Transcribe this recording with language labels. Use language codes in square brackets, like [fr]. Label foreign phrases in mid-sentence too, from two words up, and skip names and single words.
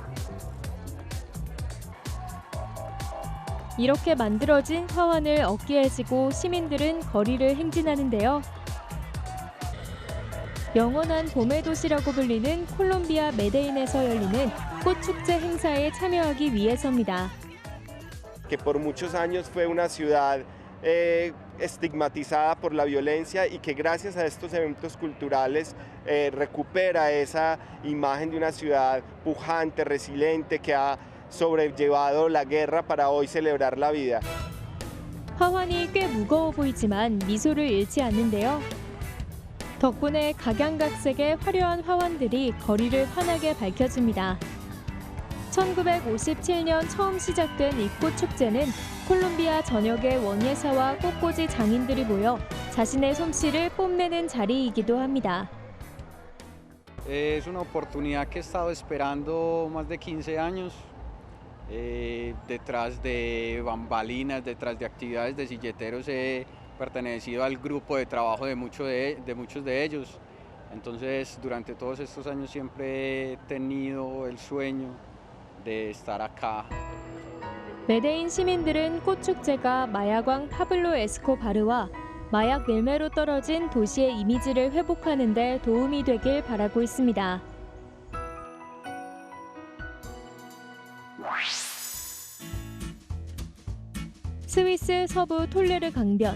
[ko] 이렇게 만들어진 화환을 어깨에 지고 시민들은 거리를 행진하는데요. 영원한 봄의 도시라고 불리는 콜롬비아 메데인에서 열리는 꽃축제 행사에 참여하기 위해서입니다. [es] Que por muchos años fue una ciudad estigmatizada por la violencia y que gracias a estos eventos culturales recupera esa imagen de una ciudad pujante, resiliente, que ha sobrellevado la guerra para hoy celebrar la vida. [ko] 화환이 꽤 무거워 보이지만 미소를 잃지 않는데요. 덕분에 각양각색의 화려한 화환들이 거리를 환하게 밝혀줍니다. 1957년 처음 시작된 이 꽃축제는 콜롬비아 전역의 원예사와 꽃꽂이 장인들이 모여 자신의 솜씨를 뽐내는 자리이기도 합니다. [es] Es una oportunidad que he estado esperando más de 15 años, detrás de bambalinas, detrás de actividades de silleteros he pertenecido al grupo de trabajo de muchos de ellos. Entonces, durante todos estos años siempre he tenido el sueño de estar acá. [ko] 메데인 시민들은 꽃축제가 마약왕 파블로 에스코바르와 마약 밀매로 떨어진 도시의 이미지를 회복하는 데 도움이 되길 바라고 있습니다. 스위스 서부 톨레르 강변.